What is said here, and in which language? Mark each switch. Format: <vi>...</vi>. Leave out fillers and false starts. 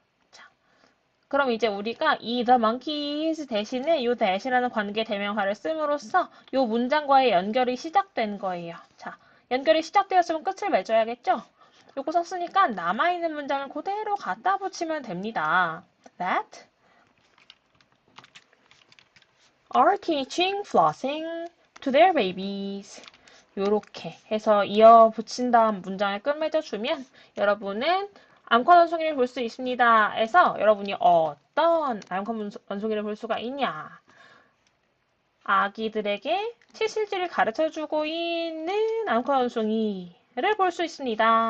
<ko>자, 그럼 이제 우리가 이 the monkeys 대신에 요 that이라는 관계 대명사를 씀으로써 요 문장과의 연결이 시작된 거예요. 자, 연결이 시작되었으면 끝을 맺어야겠죠? 요거 썼으니까 남아있는 문장을 그대로 갖다 붙이면 됩니다.</ko> <en>That are teaching flossing to their babies.</en> <ko>요렇게 해서 이어 붙인 다음 문장을 끝맺어주면 여러분은 암컷 원숭이를 볼 수 있습니다. 해서 여러분이 어떤 암컷 원숭이를 볼 수가 있냐? 아기들에게 치실질을 가르쳐주고 있는 암컷 원숭이를 볼 수 있습니다.</ko>